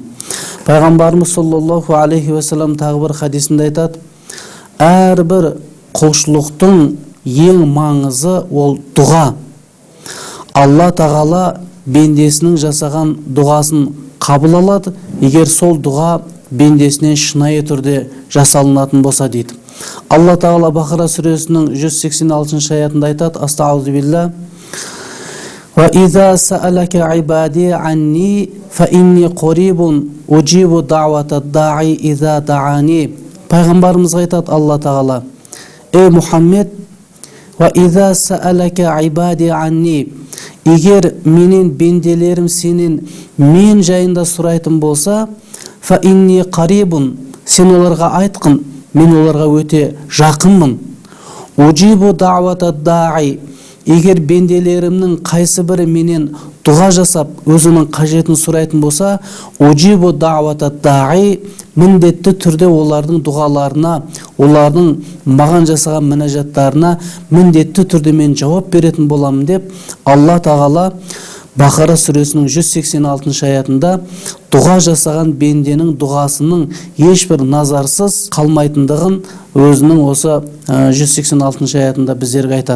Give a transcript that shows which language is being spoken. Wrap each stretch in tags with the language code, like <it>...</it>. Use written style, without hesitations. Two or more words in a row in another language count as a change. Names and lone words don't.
<kk>Пайғамбарымыз</kk> <ar>صلى الله عليه وسلم</ar> <kk>тағы бір хадисінде айтады: әрбір құлшылықтың ең маңызы ол дұға. Алла Тағала бендесінің жасаған дұғасын қабыл алады, егер сол дұға бендесінен шынайы түрде жасалынатын болса дейді. Алла Тағала Бақара сүресінің 186-шы аятында айтады:</kk> <ar>أستغفر الله. وإذا سألك عبادي عني فإني قريب أجيب دعوة الداع إذا دعان.</ar> <kk>Пайғамбарымызға айтады Алла Тағала: Ей Мұхаммед,</kk> <ar>وإذا سألك عبادي عني,</ar> <kk>егер менен бенделерім сенен мен жайында сұрайтын болса,</kk> <ar>فإني قريب,</ar> <kk>сен оларға айтқын, мен оларға өте жақынмын.</kk> <ar>أجيب دعوة الداع,</ar> <kk>егер бенделерімнің қайсы бірі менен дұға жасап, өзінің қажетін сұрайтын болса,</kk> <ar>أجيب دعوة الداع,</ar> <kk>міндетті түрде олардың дұғаларына, олардың маған жасаған мінәжаттарына міндетті түрде мен жауап беретін боламын деп Алла Тағала Бақара сүресінің 186-шы аятында дұға жасаған бенденің дұғасының ешбір назарсыз қалмайтындығын өзінің осы 186-шы аятында біздерге айтады.</kk>